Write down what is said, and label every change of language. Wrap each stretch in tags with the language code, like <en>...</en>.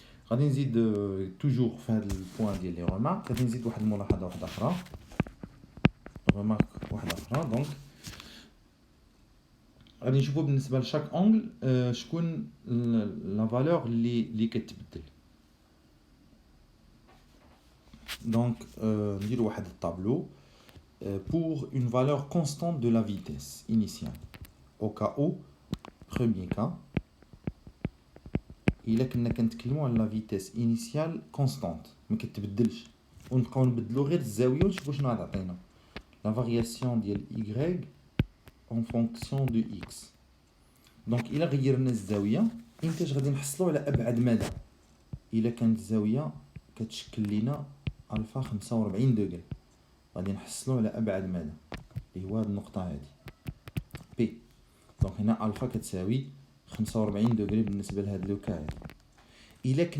<ar>غادي نزيد توجور في هذا البوين ديال لي رومارك غادي نزيد واحد الملاحظه واحده اخرى رومارك واحده اخرى. دونك غادي نشوفوا بالنسبه لشاك اونغل شكون لا فالور اللي كتبدل. دونك نديروا واحد الطابلو</ar> <fr>pour une valeur constante de la vitesse initiale. Au cas où, premier cas,</fr> <ar>إلا كنا كنتكلموا على</ar> <fr>la vitesse initiale constante</fr> <ar>ما كتبدلش ونبقاو نبدلو غير الزاوية ونشوفو شنو غتعطينا.</ar> <fr>La variation</fr> <ar>ديال</ar> <fr>y en fonction de x.</fr> <ar>دونك إلا غيرنا الزاوية إنتاش غادي نحصلو على أبعد مدى. إلا كانت الزاوية كتشكل لينا ألفا 45 دوغري غادي نحصلوا على ابعد مدى اللي هو هاد النقطه هادي بي. دونك هنا الفا كتساوي 45 دوغري بالنسبه لهاد لوكا هادي.</ar>